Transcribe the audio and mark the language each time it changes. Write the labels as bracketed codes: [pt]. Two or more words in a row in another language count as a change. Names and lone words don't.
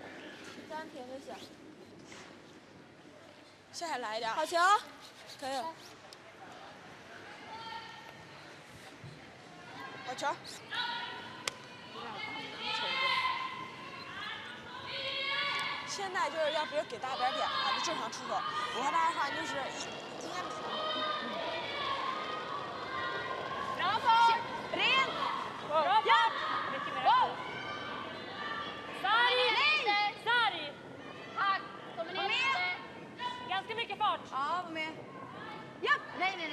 [zh] 下来一点，好球，可以了，好球。现在就是要不是给大边点啊，就正常出手。我和他的话就是应该。 [sv] Ganska mycket fart. Ja, var med. Ja! Nej, nej, nej.